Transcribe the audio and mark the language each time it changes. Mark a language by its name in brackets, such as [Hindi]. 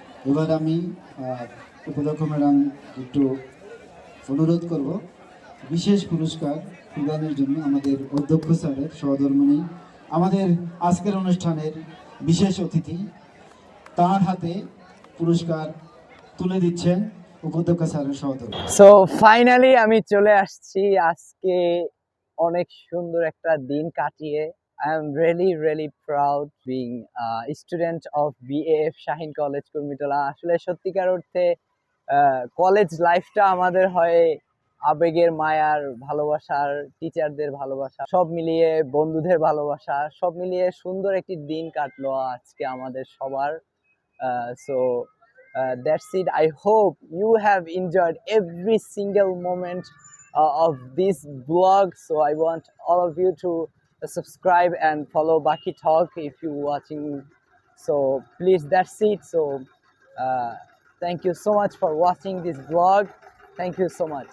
[Bangla] এবার আমি উপাধ্যক্ষ ম্যাডাম একটু অনুরোধ করব বিশেষ পুরস্কার প্রদানের জন্য আমাদের অধ্যক্ষ স্যারের সহধর্মিণী, আমাদের আজকের অনুষ্ঠানের বিশেষ অতিথি, তার হাতে পুরস্কার তুলে দিচ্ছেন উপাধ্যক্ষ স্যারের সহধর্মিণী। [English] so finally [Bangla] আমি চলে আসছি আজকে অনেক সুন্দর একটা দিন কাটিয়ে। [English] I am really proud being a student of BAF Shaheen college Kurmitola. [Bangla] আসলে সত্যিকার অর্থে কলেজ লাইফটা আমাদের হয় আবেগের, মায়ার, ভালোবাসার, টিচারদের ভালোবাসা, সব মিলিয়ে বন্ধুদের ভালোবাসা, সব মিলিয়ে সুন্দর একটি দিন কাটলো আজকে আমাদের সবার। [English] So that's it. I hope you have enjoyed every single moment of this vlog. So I want all of you to subscribe and follow Baki Talk if you're watching. So please, that's it. So thank you so much for watching this vlog. Thank you so much.